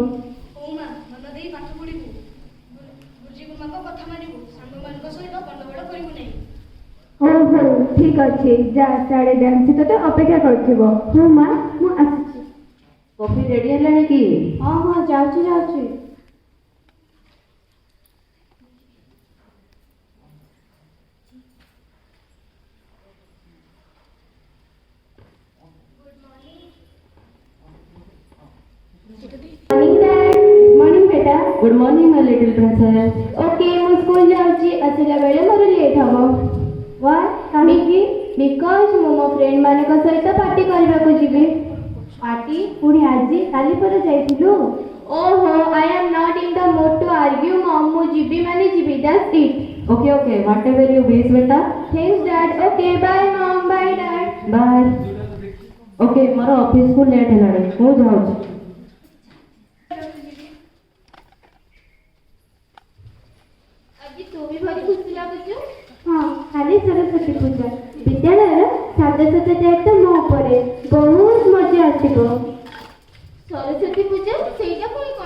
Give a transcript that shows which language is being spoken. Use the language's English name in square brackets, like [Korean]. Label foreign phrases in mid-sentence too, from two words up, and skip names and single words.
[Odia] ହଉ ମା, ମନ ଦେଇ ପାଠ ପଢ଼ିବୁ। ଗୁରୁଜୀ ଗୁରୁମାଙ୍କ କଥା ମାନିବୁ। ସାଙ୍ଗମାନଙ୍କ ସହିତ ଗଣ୍ଡଗୋଳ କରିବୁ ନାହିଁ। ହଉ ହଉ, ଠିକ୍ ଅଛି। ଯା, ସାଡ଼େ ଡ୍ୟାନ୍ସ ତୋତେ ଅପେକ୍ଷା କରିଥିବ। ହଉ ମା, ମୁଁ ଆସୁଛି। କଫି ରେଡି ହେଲାଣି କି? ହଁ ହଁ, ଯାଉଛି ଯାଉଛି। [English] Morning dad. Morning बेटा। Good morning my little princess. [Odia] ओके, ମୁଁ ସ୍କୁଲ ଯାଉଛି। ଆସିଲା ବେଳେ ମୋର ଲେଟ୍ ହେବ। ୱାଇ? କାହିଁକି? ବିକଜ୍ ମୁଁ ମୋ ଫ୍ରେଣ୍ଡ ମାନଙ୍କ ସହିତ ପାର୍ଟି କରିବାକୁ ଯିବି। ପାର୍ଟି? ପୁଣି ଆଜି? କାଲି ପରେ ଯାଇଥିଲୁ। [English] Oho, I am not in the mood to argue mom. [Odia] ମୁଁ ଯିବି ମାନେ ଯିବି, [English] that's it. OK OK, whatever you wish बेटा। Thanks dad. OK, bye mom. Bye dad. बाय। [Odia] ଓକେ, ମୋର ଅଫିସ କୁ ଲେଟ୍ ହେଲାଣି, ମୁଁ ଯାଉଛି। ଆଜି ତୁ ବି ଭାରି ଖୁସି ଲାଗୁଛୁ। ହଁ, କାଲି ସରସ୍ୱତୀ ପୂଜା। ବିଦ୍ୟାଳୟର ସାଜସଜ୍ଜା ଦାୟିତ୍ୱ ମୋ ଉପରେ। ବହୁତ ମଜା ଆସିବ। ସରସ୍ୱତୀ ପୂଜା? ସେଇଟା ପୁଣି କ'ଣ?